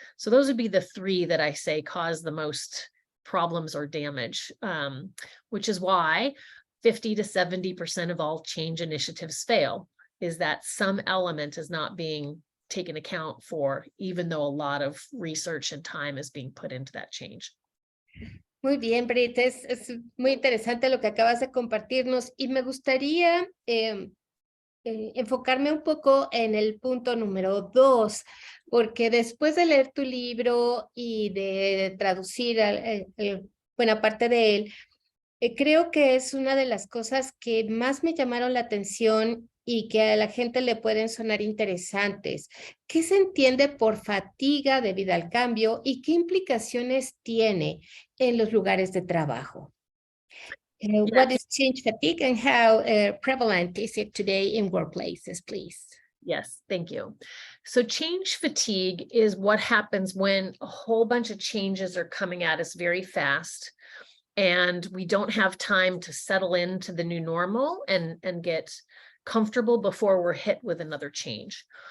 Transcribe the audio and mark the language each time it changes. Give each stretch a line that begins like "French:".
English: So those would be the 3 that I say cause the most problems or damage, which is why 50 to 70% of all change initiatives fail, is that some element is not being taken account for, even though a lot of research and time is being put into that change.
Spanish: Muy bien, Britt, es muy interesante lo que acabas de compartirnos y me gustaría enfocarme un poco en el punto número 2, porque después de leer tu libro y de traducir buena parte de él, creo que es una de las cosas que más me llamaron la atención y que a la gente le pueden sonar interesantes. ¿Qué se entiende por fatiga debido al cambio y qué implicaciones tiene en los lugares de trabajo?
English: What is change fatigue and how prevalent is it today in workplaces, please? Yes, thank you. So change fatigue is what happens when a whole bunch of changes are coming at us very fast, and we don't have time to settle into the new normal and get comfortable before we're hit with another change.